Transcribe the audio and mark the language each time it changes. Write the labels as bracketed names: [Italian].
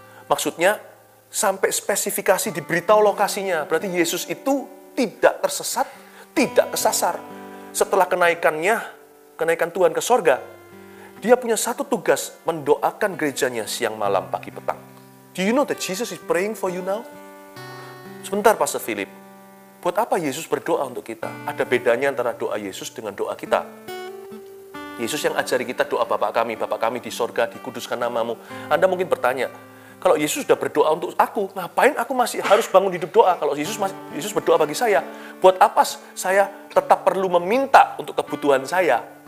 [Indonesian] Maksudnya, sampai spesifikasi diberitahu lokasinya. Berarti Yesus itu tidak tersesat, tidak kesasar. Setelah kenaikan Tuhan ke sorga, dia punya satu tugas, mendoakan gerejanya siang, malam, pagi, petang. [English] Do you know that Jesus is praying for you now? [Indonesian] Sebentar, Pastor Philip. Buat apa Yesus berdoa untuk kita? Ada bedanya antara doa Yesus dengan doa kita. Yesus yang ajari kita doa Bapa kami di sorga, dikuduskan namamu. Anda mungkin bertanya, kalau Yesus sudah berdoa untuk aku, ngapain aku masih harus bangun hidup doa? Kalau Yesus berdoa bagi saya, buat apa saya tetap perlu meminta untuk kebutuhan saya?